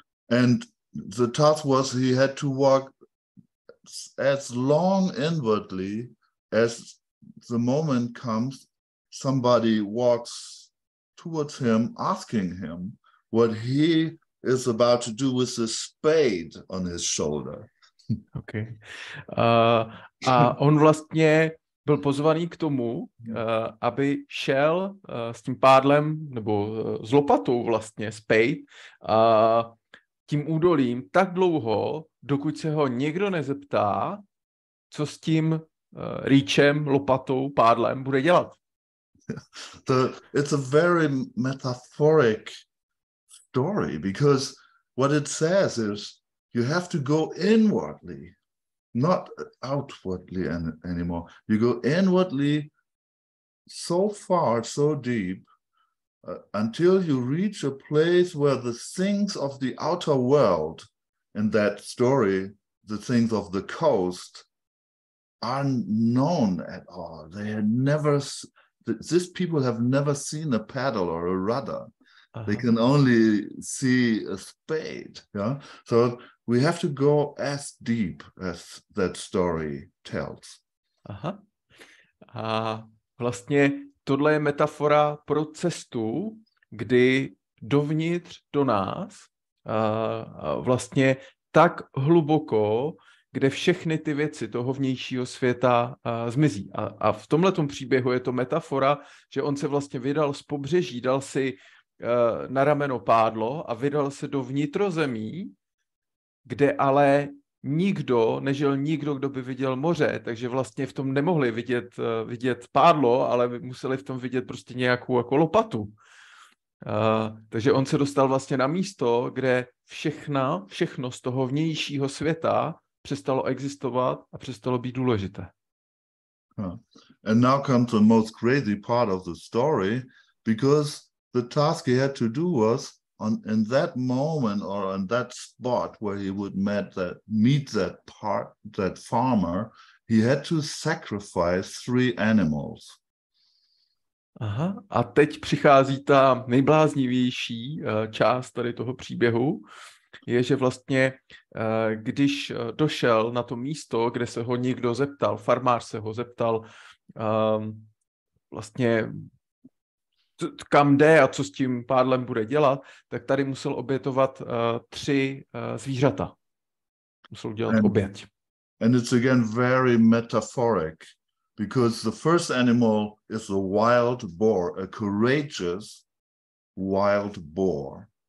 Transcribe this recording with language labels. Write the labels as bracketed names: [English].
[English] And the task was he had to walk as long inwardly as the moment comes, somebody walks towards him, asking him what he is about to do with the spade on his shoulder. Okay. [Czech] A on vlastně byl pozvaný k tomu, aby šel s tím pádlem nebo s lopatou vlastně, spade, tím údolím tak dlouho, dokud se ho někdo nezeptá, co s tím rýčem, lopatou, pádlem bude dělat. [English] It's a very metaphoric story because what it says is you have to go inwardly, not outwardly anymore. You go inwardly so far, so deep, until you reach a place where the things of the outer world, in that story, the things of the coast, aren't known at all. They had never, these people have never seen a paddle or a rudder. Uh-huh. They can only see a spade. Yeah, so we have to go as deep as that story tells. Aha. [Czech] A vlastně tohle je metafora pro cestu, kdy dovnitř do nás vlastně tak hluboko, kde všechny ty věci toho vnějšího světa zmizí. A v tomhletom příběhu je to metafora, že on se vlastně vydal z pobřeží, dal si na rameno pádlo a vydal se do vnitrozemí, kde ale nežil nikdo, kdo by viděl moře, takže vlastně v tom nemohli vidět pádlo, ale museli v tom vidět prostě nějakou jako lopatu. Takže on se dostal vlastně na místo, kde všechno z toho vnějšího světa přestalo existovat a přestalo být důležité. [English] And now comes the most crazy part of the story, because the task he had to do was in that moment or on that spot where he would meet that farmer, he had to sacrifice 3 animals. [Czech] Aha, a teď přichází ta nejbláznivější část tady toho příběhu, je, že vlastně, když došel na to místo, kde se ho někdo zeptal, farmář se ho zeptal, vlastně kam jde a co s tím pádlem bude dělat, tak tady musel obětovat 3 zvířata. Musel udělat oběť. [English] And it's again very metaphoric, because the first animal is a wild boar, a courageous wild boar.